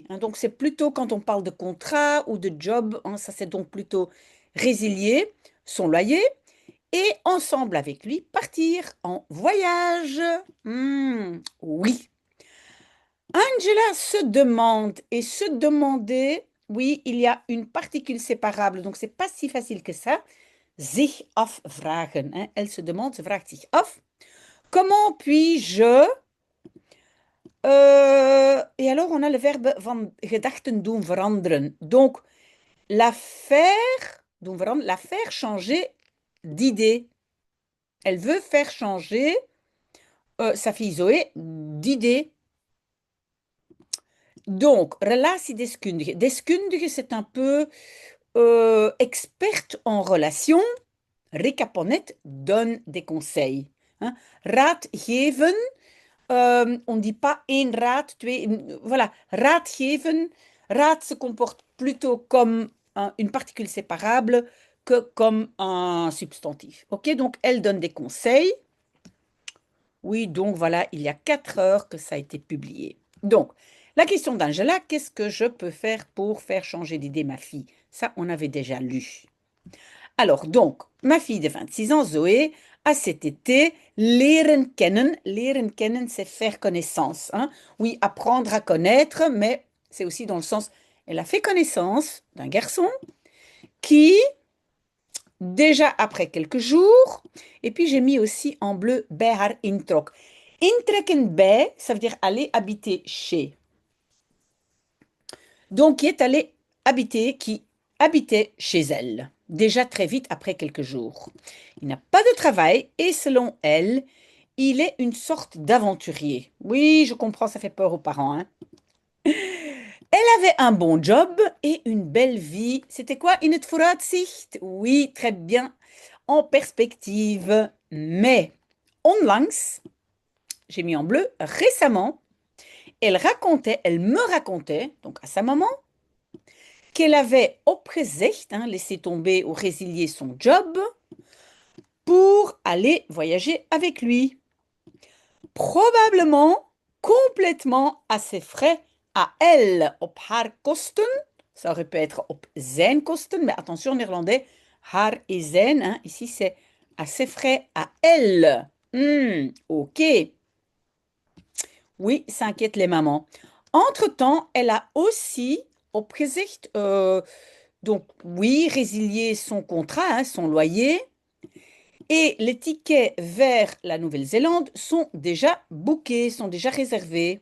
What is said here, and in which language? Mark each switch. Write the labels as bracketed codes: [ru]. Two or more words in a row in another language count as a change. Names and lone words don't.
[fr] Hein, donc c'est plutôt quand on parle de contrat ou de job, hein, ça c'est donc plutôt résilier son loyer et ensemble avec lui partir en voyage. Oui. Angela se demande et se demander, oui, il y a une particule séparable, donc c'est pas si facile que ça. [nl] Zich afvragen. [fr] Hein. Elle se demande, se [nl] vraagt zich af. [fr] Comment puis-je et alors, on a le verbe [nl] van gedachten doen veranderen. [fr] Donc, la faire, [nl] doen veranderen, [fr] la faire changer d'idée. Elle veut faire changer sa fille Zoé d'idée. Donc, relatiedeskundige. Deskundige, c'est un peu experte en relations. Rika Ponnet donne des conseils. Hein. [nl] Raad geven, [fr] on ne dit pas [nl] één raad, [fr] twee. [nl] Voilà, raad geven. [fr] Raad se comporte plutôt comme une particule séparable que comme un substantif. Ok, donc elle donne des conseils. Oui, donc voilà, il y a 4 heures que ça a été publié. Donc, la question d'Angela, qu'est-ce que je peux faire pour faire changer d'idée ma fille? Ça, on avait déjà lu. Alors, donc, ma fille de 26 ans, Zoé, a cet été [nl] leren kennen. Leren kennen, [fr] c'est faire connaissance, hein. Oui, apprendre à connaître, mais c'est aussi dans le sens, elle a fait connaissance d'un garçon qui, déjà après quelques jours, et puis j'ai mis aussi en bleu [nl] bij haar introk. Intrekken bij, [fr] ça veut dire aller habiter chez. Donc, qui est allé habiter, qui habitait chez elle, déjà très vite après quelques jours. Il n'a pas de travail et selon elle, il est une sorte d'aventurier. Oui, je comprends, ça fait peur aux parents, hein. Elle avait un bon job et une belle vie. C'était quoi? [nl] In het vooruitzicht? [fr] Oui, très bien, en perspective. Mais, onlangs, j'ai mis en bleu, récemment, elle me racontait, donc à sa maman, qu'elle avait opgezegd, hein, laissé tomber ou résilié son job pour aller voyager avec lui. Probablement complètement à ses frais, à elle, [nl] op haar kosten. [fr] Ça aurait pu être [nl] op zijn kosten, [fr] mais attention, en néerlandais, haar et zijn, hein, ici c'est à ses frais, à elle. Ok. Oui, ça inquiète les mamans. Entre-temps, elle a aussi opgezegd, donc oui, résilier son contrat, hein, son loyer, et les tickets vers la Nouvelle-Zélande sont déjà bookés, sont déjà réservés.